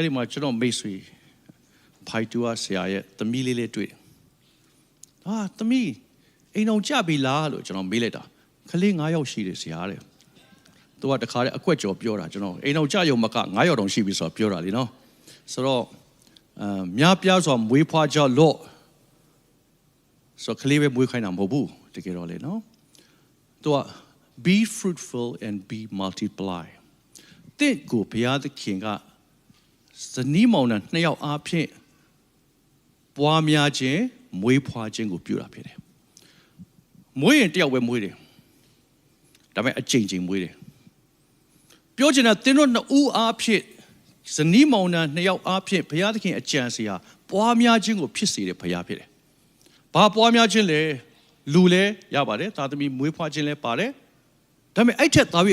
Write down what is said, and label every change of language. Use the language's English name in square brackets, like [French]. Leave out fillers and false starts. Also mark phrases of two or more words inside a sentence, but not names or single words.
[Burmese] ဒီမှာကျွန်တော်မိတ်ဆွေဖိုက်တူဆရာရဲ့သမီးလေးလေးတွေ့တယ်သမီးအိမ်အောင်ကြပြီလားလို့ကျွန်တော်မေးလိုက်တာကလေး9ယောက်ရှိတယ်ဆရာတဲ့သူကတခါတည်းအကွက်ကြော်ပြောတာကျွန်တော်အိမ်အောင်ကြရုံမက9ယောက်တောင်ရှိပြီဆိုတော့ပြောတာလीနော်ဆိုတော့များပြားစွာမွေးဖွားကြလို့ဆိုကလေးပဲမွေးခိုင်းတာမဟုတ်ဘူးတကယ်တော့လေနော်သူက [English] be fruitful and be multiply [Burmese] တဲ့ကိုဘုရားသခင်က ဇနီးမောင်နှံနှစ်ယောက်အားဖြင့်ပွားများခြင်းမွေးဖွားခြင်းကိုပြုတာဖြစ်တယ်မွေးရင်တယောက်ပဲမွေးတယ်ဒါပေမဲ့အချိန်ချင်းမွေးတယ်ပြောချင်တာသင်တို့နှစ်ဦးအားဖြင့်ဇနီးမောင်နှံနှစ်ယောက်အားဖြင့်ဘုရားသခင်အကြံစီဟာပွားများခြင်းကိုဖြစ်စေတဲ့ဘုရားဖြစ်တယ်။ဘာပွားများခြင်းလဲလူလည်းရပါတယ်သားသမီးမွေးဖွားခြင်းလည်းပါတယ်။ဒါပေမဲ့အဲ့ထက်သားပြီး